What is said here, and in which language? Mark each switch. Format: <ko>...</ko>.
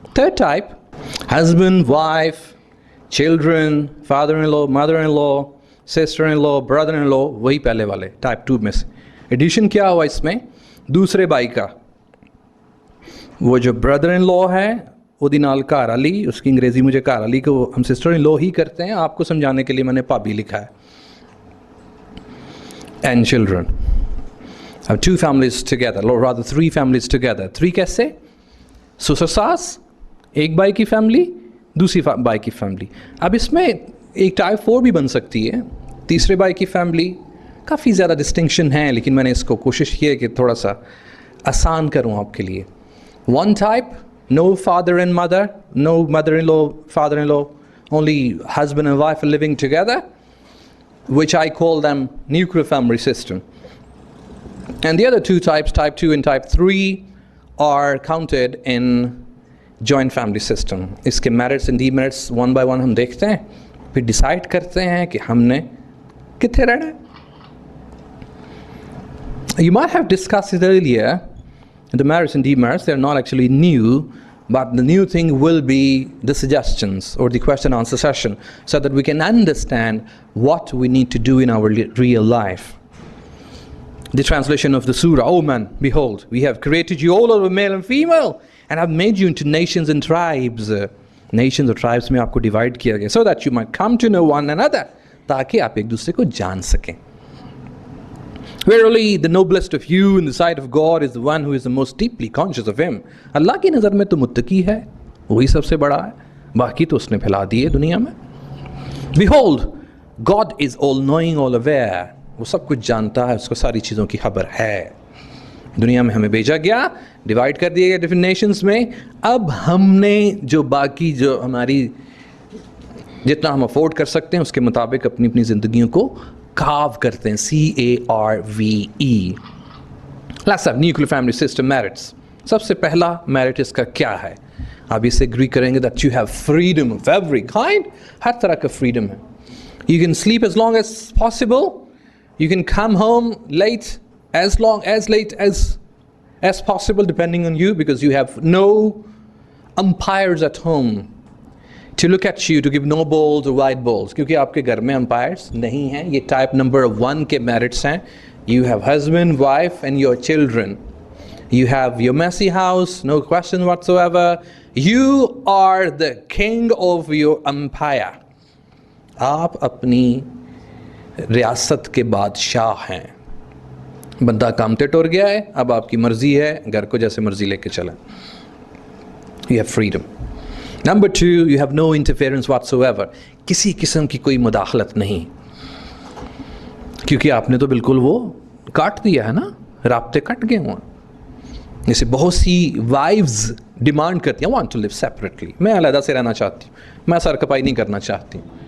<en>third type, husband wife children father in law mother in law sister in law brother in law,</en> <hi>वही पहले वाले type 2 में से। Addition क्या हुआ इसमें? दूसरे भाई का वो जो ब्रदर इन लॉ है ਉਹਦੀ ਨਾਲ ਘਰ वाली, उसकी अंग्रेज़ी मुझे घर वाली को हम सिस्टर इन लॉ ही करते हैं, आपको समझाने के लिए मैंने भाभी लिखा है।</hi> <en>And children, अब 2 families together, or rather 3 families together।</en> <hi>3 कैसे? ससुर सास, एक भाई की फैमिली, दूसरी भाई की फैमिली। अब इसमें एक टाइप 4 भी बन सकती है, तीसरे भाई की फैमिली। काफ़ी ज़्यादा डिस्टिंक्शन है, लेकिन मैंने इसको कोशिश की है कि थोड़ा सा आसान करूँ आपके लिए।</hi> <en>1 type, no father and mother, no mother-in-law, father-in-law, only husband and wife are living together, which I call them nuclear family system. And the other 2 types, type 2 and type 3, are counted in joint family system.</en> <hi>इसके</hi> <en>merits and demerits one by one</en> <hi>हम देखते हैं, फिर decide करते हैं कि हमने कितने रहना है।</hi> <en>You might have discussed it earlier, the merits and demerits, they're not actually new, but the new thing will be the suggestions or the question answer session, so that we can understand what we need to do in our real life. The translation of the surah, "Oh man, behold, we have created you all over male and female and have made you into nations and tribes."</en> <hi>Nations और tribes में आपको divide किया गया,</hi> <en>so that you might come to know one another,</en> <hi>ताकि आप एक दूसरे को जान सकें।</hi> <en>Verily, the noblest of you in the sight of God is the one who is the most deeply conscious of Him.</en> <hi>अल्लाह की नज़र में तो मुत्तकी है, वही सबसे बड़ा है, बाकी तो उसने फैला दिए दुनिया में।</hi> <en>Behold, God is all knowing, all aware.</en> <hi>वो सब कुछ जानता है, उसको सारी चीज़ों की खबर है। दुनिया में हमें भेजा गया, डिवाइड कर दिए गए डिफरेंट नेशंस में। अब हमने जो बाकी जो हमारी जितना हम अफोर्ड कर सकते हैं उसके मुताबिक अपनी अपनी ज़िंदगियों को carve करते हैं, CARVE।</hi> <en>Let's have nuclear family system merits.</en> <hi>सबसे पहला मेरिट इसका क्या है? आप इससे एग्री करेंगे</hi> <en>that you have freedom of every kind,</en> <hi>हर तरह का फ्रीडम है.</hi> <en>you can sleep as long as possible, you can come home late as long as late as possible depending on you, because you have no umpires at home to look at you to give no balls or white balls,</en> <hi>क्योंकि आपके घर में umpires नहीं हैं. ये type number 1 के merits हैं.</hi> <en>You have husband, wife and your children. You have your messy house, no question whatsoever. You are the king of your empire.</en> <hi>आप अपनी रियासत के बादशाह हैं. बंदा काम पे टुर गया है, अब आपकी मर्जी है, घर को जैसे मर्जी लेके चला.</hi> <en>You have freedom. Number 2, you have no interference whatsoever.</en> <hi>किसी किस्म की कोई मुदाखलत नहीं, क्योंकि आपने तो बिल्कुल वो काट दिया है ना, राब्ते कट गए हुए. जैसे बहुत सी वाइव्स डिमांड करती हैं,</hi> <en>want to live separately,</en> <hi>मैं अलग से रहना चाहती हूँ, मैं सरकपाई नहीं करना चाहती.</hi>